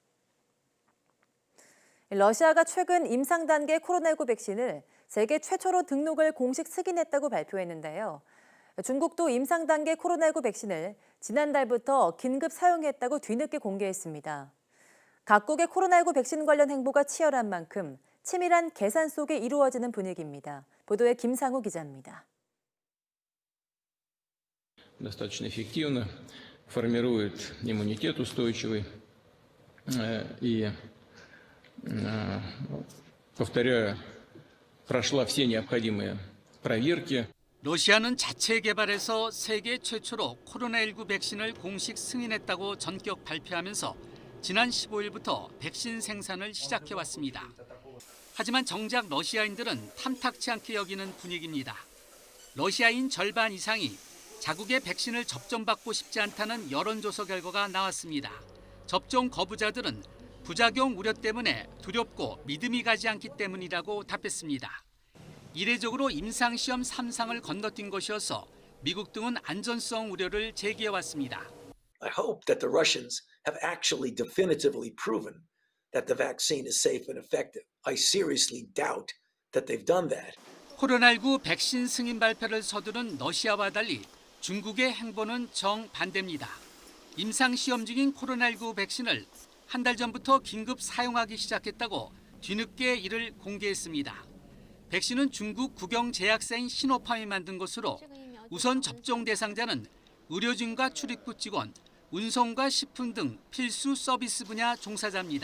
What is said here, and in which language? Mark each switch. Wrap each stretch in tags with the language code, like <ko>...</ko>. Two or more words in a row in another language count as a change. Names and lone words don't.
<ko>러시아가 최근 임상 단계 코로나19 백신을 세계 최초로 등록을 공식 승인했다고 발표했는데요. 중국도 임상 단계 코로나19 백신을 지난달부터 긴급 사용했다고 뒤늦게 공개했습니다. 각국의 코로나19 백신 관련 행보가 치열한 만큼 치밀한 계산 속에 이루어지는 분위기입니다. 보도에 김상우 기자입니다.</ko> <ru>Достаточно эффективно формирует иммунитет устойчивый и, повторяю, прошла все необходимые проверки.</ru> <ko>러시아는 자체 개발해서 세계 최초로 코로나19 백신을 공식 승인했다고 전격 발표하면서 지난 15일부터 백신 생산을 시작해왔습니다. 하지만 정작 러시아인들은 탐탁치 않게 여기는 분위기입니다. 러시아인 절반 이상이 자국의 백신을 접종받고 싶지 않다는 여론조사 결과가 나왔습니다. 접종 거부자들은 부작용 우려 때문에 두렵고 믿음이 가지 않기 때문이라고 답했습니다. 이례적으로 임상시험 3상을 건너뛴 것이어서 미국 등은 안전성 우려를 제기해왔습니다.</ko> <en>I hope that the Russians have actually definitively proven that the vaccine is safe and effective. I seriously doubt that they've done that.</en> <ko>코로나19 백신 승인 발표를 서두른 러시아와 달리 중국의 행보는 정반대입니다. 임상시험 중인 코로나19 백신을 한 달 전부터 긴급 사용하기 시작했다고 뒤늦게 이를 공개했습니다. 백신은 중국 국영제약사인 시노팜이 만든 것으로 우선 접종 대상자는 의료진과 출입국 직원, 운송과 식품 등 필수 서비스 분야 종사자입니다.</ko>